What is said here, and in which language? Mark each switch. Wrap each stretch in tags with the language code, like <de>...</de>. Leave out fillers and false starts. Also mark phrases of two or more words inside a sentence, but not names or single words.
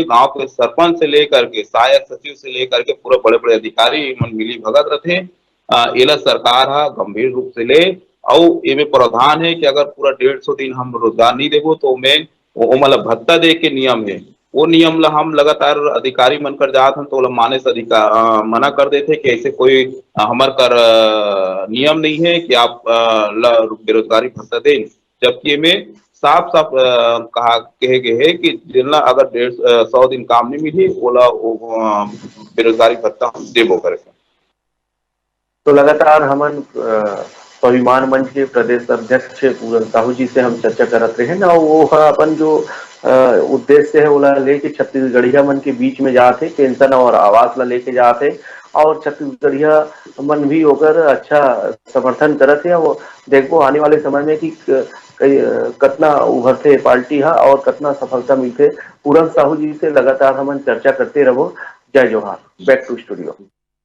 <hne>गांव के सरपंच से लेकर के सहायक सचिव से लेकर के पूरा बड़े बड़े अधिकारी मन मिली भगत रहथे। एला सरकार हा गंभीर रूप से ले, और एमे प्रावधान है कि अगर पूरा 150 दिन हम रोजगार नहीं देबो तो ओमे ओमन ला भत्ता दे के नियम है। वो नियम ला हम लगातार अधिकारी मन कर जात हन तो ओला माने से मना कर देते कि ऐसे कोई हमर कर नियम नहीं है कि आप ला बेरोजगारी भत्ता दें। जबकि में साफ साफ कहा कहे गए है कि जिनला अगर 100 दिन काम नहीं मिली ओला बेरोजगारी भत्ता हम देबो करके। तो लगातार हमन स्वाभिमान मंच के प्रदेश अध्यक्ष पूरन साहू जी से हम चर्चा करत रहे ना, वो अपन जो उद्देश्य है ओला लेके छत्तीसगढ़िया मन के बीच में जाते, पेंशन और आवास ला लेके जाते, और छत्तीसगढ़िया मन भी होकर अच्छा समर्थन करत है। वो देखो आने वाले समय में कि कतना उभरते पार्टी हा और कतना सफलता मिलते। पूरन साहू जी से लगातार हमन चर्चा करते रहो।</hne> <en>जय जोहार। back to studio.</en>